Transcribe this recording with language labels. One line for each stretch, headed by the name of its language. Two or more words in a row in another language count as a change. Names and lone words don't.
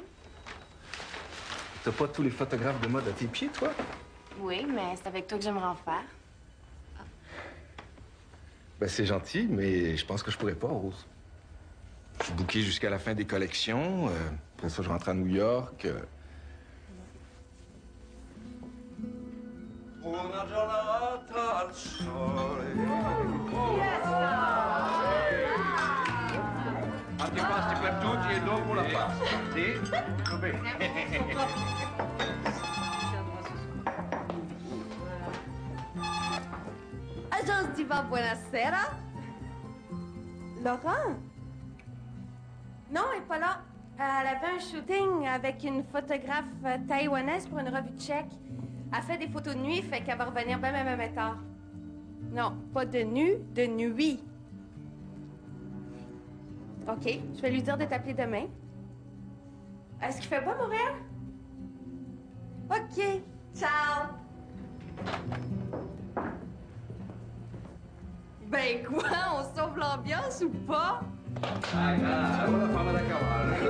French: T'as pas tous les photographes de mode à tes pieds, toi? Oui, mais c'est avec toi que j'aimerais en faire. Ben, c'est gentil, mais je pense que je pourrais pas, Rose. Je suis booké jusqu'à la fin des collections. Après ça, je rentre à New York.
Italian: Una giornata al sole. Antipasti per tutti e dopo la pasta. Sì? Va bene. Agence Diva, buonasera.
French: Laurent? Non, elle est pas là. Elle avait un shooting avec une photographe taïwanaise pour une revue tchèque. Elle fait des photos de nuit, fait qu'elle va revenir même tard. Non, pas de nu, de nuit. OK, je vais lui dire de t'appeler demain. Est-ce qu'il fait pas, Montréal? OK, ciao. Ben quoi, on sauve l'ambiance ou pas?
Italian: Ora la fama da cavallo.